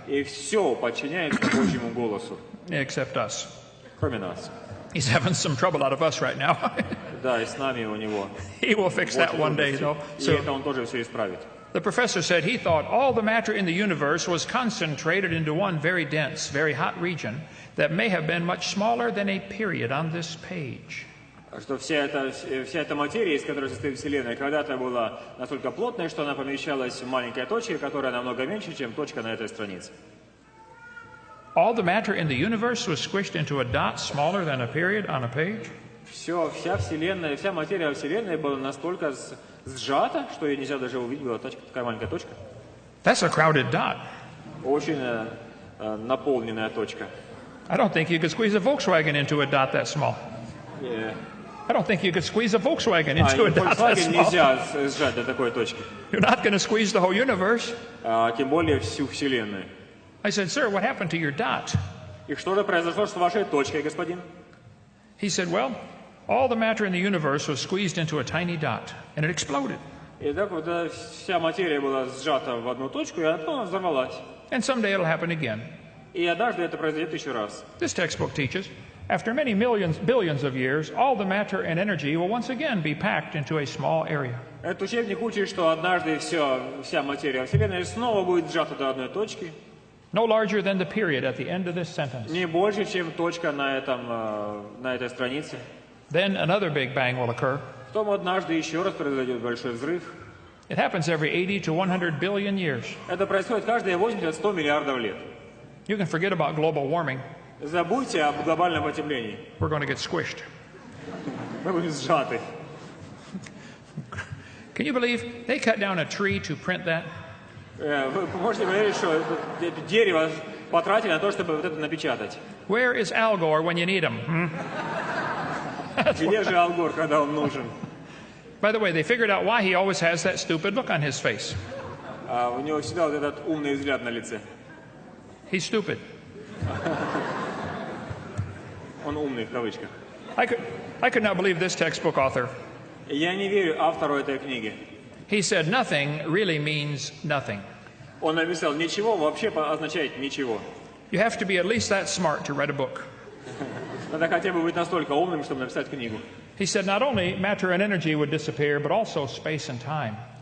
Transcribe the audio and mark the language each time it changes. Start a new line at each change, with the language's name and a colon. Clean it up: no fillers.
Russian: И все подчиняется Божьему голосу,
English: except us.
Russian: кроме нас.
English: He's having some trouble out of us right now.
Russian: Да, и с нами у него.
English: He will fix that one day, though.
Russian: И
English: So
Russian: это он тоже все исправит.
English: the professor said he thought all the matter in the universe was concentrated into one very dense, very hot region that may have been much smaller than a period on this page.
Russian: Что вся эта материя, из которой состоит Вселенная, когда-то была настолько плотной, что она помещалась в маленькой точке, которая намного меньше, чем точка на этой странице.
English: All the matter in the universe was squished into a dot smaller than a period on a page.
Russian: Вся Вселенная, вся материя Вселенной была настолько сжата, что ее нельзя даже увидеть, была такая маленькая точка.
English: That's a crowded dot.
Russian: Очень наполненная точка.
English: I don't think you could squeeze a Volkswagen into a dot that small. I don't think you could squeeze a Volkswagen into a dot that Volkswagen small.
Russian: нельзя сжать до такой точки.
English: You're not going to squeeze the whole universe.
Russian: Тем более всю Вселенную.
English: I said, sir, what happened to your dot?
Russian: И что же произошло с вашей точкой, господин?
English: He said, well, all the matter in the universe was squeezed into a tiny dot, and it exploded.
Russian: И так вот вся материя была сжата в одну точку, и она взорвалась.
English: And someday it'll happen again.
Russian: И однажды это произойдет еще раз.
English: This textbook teaches, After many billions of years, all the matter and energy will once again be packed into a small area.
Russian: Этот учебник учит, что однажды вся материя Вселенной снова будет сжата до одной точки.
English: No larger than the period at the end of this sentence.
Russian: Не больше, чем точка на этой странице.
English: Then another big bang will occur.
Russian: Потом однажды еще раз произойдет большой взрыв.
English: It happens every 80 to 100 billion years.
Russian: Это происходит каждые 80-100 миллиардов лет.
English: You can forget about global warming.
Russian: Забудьте об глобальном потеплении.
English: We're going to get squished.
Russian: Мы будем сжаты.
English: Can you believe they cut down a tree to print that?
Russian: Вы можете поверить, что это дерево потратили на то, чтобы вот это напечатать.
English: Where is Al Gore when you need him?
Russian: Где же Ал Гор, когда он нужен?
English: By the way, they figured out why he always has that stupid look on his face.
Russian: У него всегда вот этот умный взгляд на лице.
English: He's stupid.
Russian: Он умный в кавычках.
English: I could not believe this textbook author.
Russian: Я не верю автору этой книги.
English: He said nothing really means nothing.
Russian: Он написал, ничего вообще означает ничего.
English: You have to be at least that smart to write a book.
Russian: Надо хотя бы быть настолько умным, чтобы написать книгу.
English: He said not only matter and energy would disappear, but also space and time.